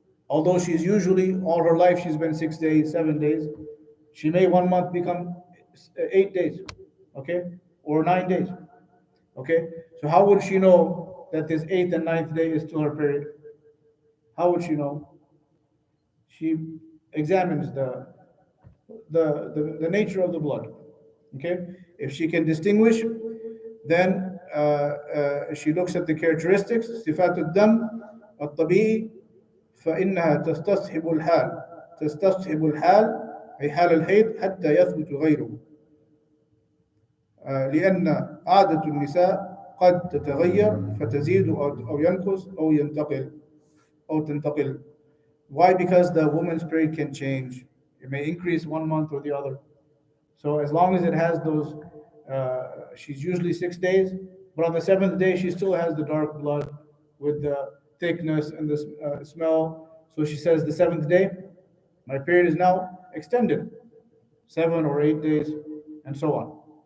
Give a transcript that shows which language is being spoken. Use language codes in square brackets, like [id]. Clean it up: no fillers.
[en] Although she's usually, all her life, she's been 6 days, 7 days, she may 1 month become 8 days, okay? Or 9 days, okay? So how would she know that this 8th and 9th day is still her period? How would she know? She examines the nature of the blood, okay? If she can distinguish, then she looks at the characteristics, [ar] صفات الدم الطبيعي، فإنها تستصحب الحال أي حال الحيض حتى يثبت غيره، لأن عادة النساء قد تتغير فتزيد أو ينقص أو تنتقل. [en] Why? Because the woman's period can change. It may increase 1 month or the other. So as long as it has those, she's usually 6 days, but on the seventh day she still has the dark blood with the thickness and the smell. So she says the seventh day, my period is now extended, 7 or 8 days, and so on.